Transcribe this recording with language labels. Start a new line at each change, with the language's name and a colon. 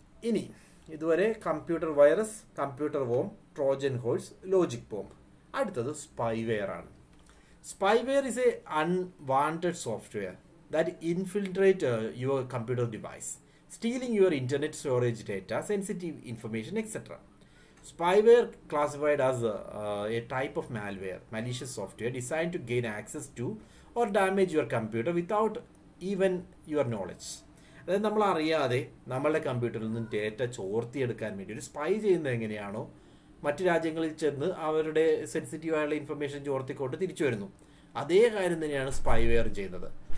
Malayalam: ഇനി ഇതുവരെ computer virus, computer warm, Trojan horse, logic bomb. അടുത്തത് സ്പൈവെയർ ആണ്.
English: Spyware is a unwanted software that infiltrate your computer device, stealing your internet storage data, sensitive information, etc. Spyware classified as a type of malware, malicious software designed to gain access to or damage your computer without even your knowledge.
Malayalam: അതായത് നമ്മൾ അറിയാതെ നമ്മളുടെ കമ്പ്യൂട്ടറിൽ നിന്ന് data ചോർത്തിയെടുക്കാൻ വേണ്ടി ഒരു spy ചെയ്യുന്നത് എങ്ങനെയാണോ, മറ്റു രാജ്യങ്ങളിൽ ചെന്ന് അവരുടെ സെൻസിറ്റീവായുള്ള ഇൻഫർമേഷൻ ചോർത്തിക്കൊണ്ട് തിരിച്ചു വരുന്നു, അതേ കാര്യം തന്നെയാണ് സ്പൈവെയർ ചെയ്യുന്നത്.